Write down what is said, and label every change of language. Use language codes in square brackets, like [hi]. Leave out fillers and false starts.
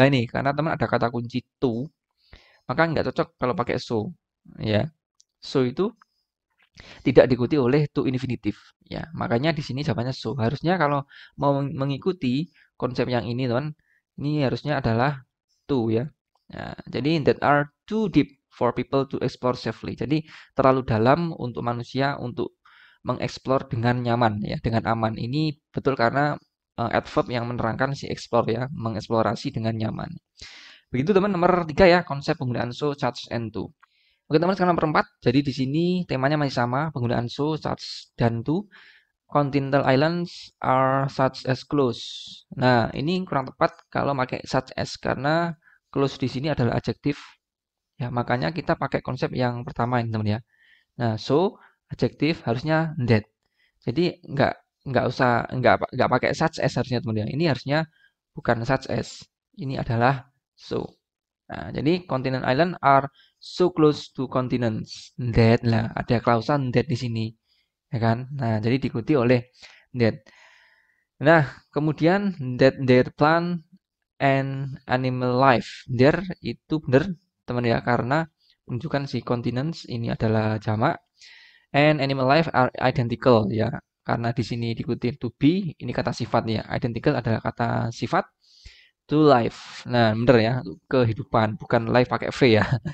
[id] Lah ini karena teman ada kata kunci to, maka nggak cocok kalau pakai so ya. So itu tidak diikuti oleh to infinitif ya. Makanya di sini jawabannya so. Harusnya kalau mau mengikuti konsep yang ini teman, ini harusnya adalah to ya. Nah, jadi [en] that are too deep for people to explore safely. [id] Jadi terlalu dalam untuk manusia untuk mengeksplor dengan nyaman ya, dengan aman. Ini betul karena adverb yang menerangkan si explore ya, mengeksplorasi dengan nyaman. Begitu teman, nomor 3 ya, konsep penggunaan so, such, and to. Oke teman, sekarang nomor 4. Jadi di sini temanya masih sama, penggunaan so, such, dan to. [en] Continental islands are such as close. [id] Nah, ini kurang tepat kalau pakai such as karena close di sini adalah adjektif. Ya, makanya kita pakai konsep yang pertama ini teman ya. Nah, so adjektif harusnya that. Jadi nggak pakai such as harusnya teman ya. Ini harusnya bukan such as. Ini adalah so. [en] Nah, jadi continent island are so close to continents. [id] That lah, ada klausa that di sini. Ya kan? Nah, jadi diikuti oleh that. [en] Nah, kemudian that their plant and animal life. [id] There itu benar teman ya, karena menunjukkan si continents ini adalah jamak [en] and animal life are identical [id] ya. Karena di sini diikuti to be, ini kata sifat ya. Identical adalah kata sifat. To life. Nah, benar ya, kehidupan, bukan life pakai V ya.